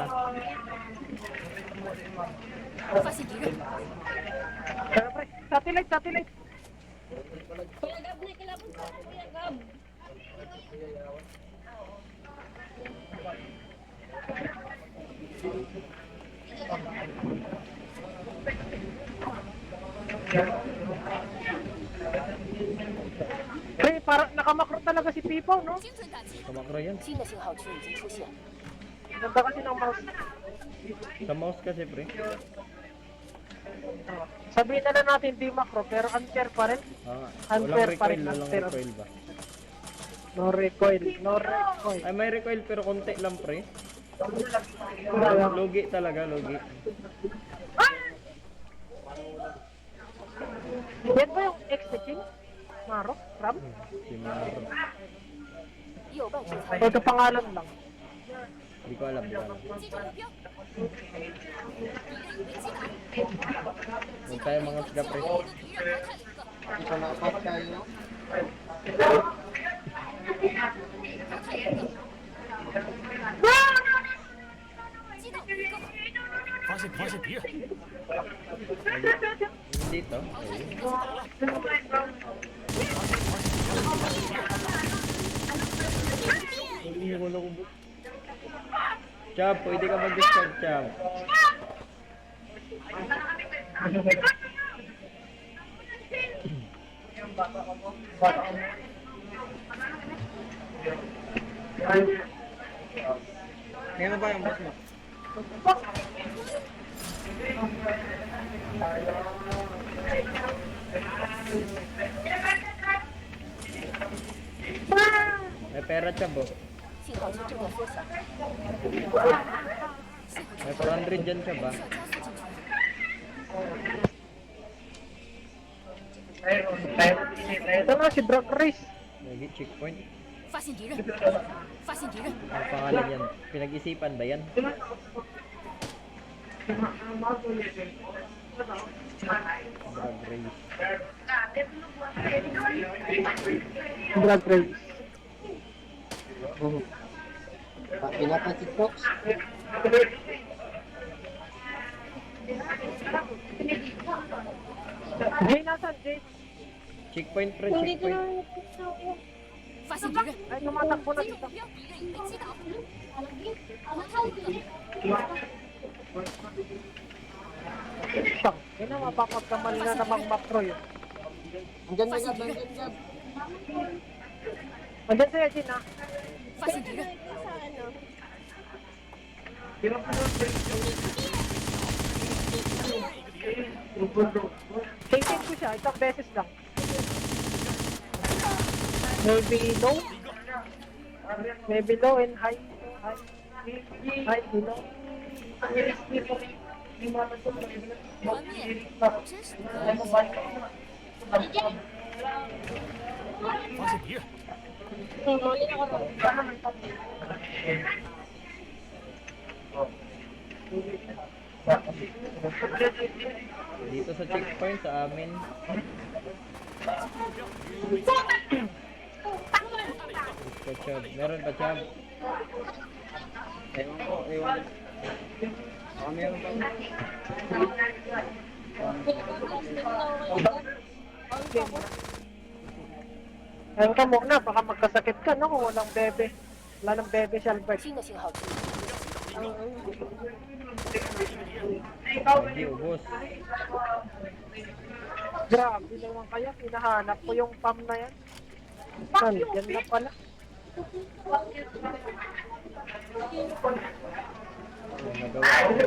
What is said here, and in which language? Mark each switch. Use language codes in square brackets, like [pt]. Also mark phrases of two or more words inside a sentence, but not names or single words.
[zh] 发现敌人， [tl] Pero pre, satellite, satellite. Kuya Gab na kilabot ko. Kuya Gab. Pre, parang nakamakro talaga si Pipo, no? [zh] 精准打击， [tl] Kamakro yan. [zh] 新的信号区已经出现， [tl] Ganda kasi ng mouse. Sa mouse kasi, pre. Sabihin na lang natin di macro, pero unfair pa rin. Walang Unfair pa recoil, rin, walang unfair. recoil ba? [en] No recoil, no recoil. [tl] Ay, may recoil pero konti lang, pre. Logi talaga, logi. Yan ba yung X-King? Maro? Ram? Si Maro. [zh] 右半身残 [tl] Ito pangalan lang. Hindi ko alam, hindi ko alam. [zh] 击中目标，敌人已被击倒， [tl] Huwag tayo mga sga, pre. [zh] 一个敌人淘汰了一个， [tl] Ito na apat tayo, no? [zh] 淘汰一个，击倒一个，发现敌人， [tl] Dito. Ayun. Hindi ko lang ubos. Chab, pwede ka mag-discard, Chab. Ngayon ba yung boss mo? May pera, Chab, oh. [zh] 信号区正在缩小， [tl] May 400 dyan, Chab, ah. [zh] 需要加速进去。 [tl] Ito na si Drag Race. Lagi, checkpoint. [zh] 发现敌人，发现敌人， [tl] Ang pangalan yan. Pinag-isipan ba yan? Drag race. Drag Race. Pinapansin folks. Jay, nasan? Jay? Checkpoint, pre, Hindi ko checkpoint. na [zh] 发现敌人， [tl] Ay, tumatakbo na [zh] 击中 [tl] dito. [zh] 目标，敌人已被击倒，淘汰一个， [tl] Siyang, yun na mapapagkamali na namang macro yun. Andyan na Gab, andyan Gab. Andyan sa'yo, Jin, ha? [zh] 发现敌人， [tl] sa ano. Tingin ko siya, isang beses lang. [en] Maybe low? Maybe low and high. High, low. [zh] 团灭，真是可恶。发现敌人， [tl] Huli ako ron. Dito sa checkpoint sa amin. Gusto, Chab. Meron pa, Chab. Ewan ko, ewan. Baka meron pa. Ayun ka muna, baka magkasakit ka, no? Kung walang bebe. Wala ng bebe si Albert. [zh] 新的信号区已经出现， [tl] Hindi, ubos. Grabe naman kaya, hinahanap ko yung pam na yan. Yan na pala. Yung nagawa ko.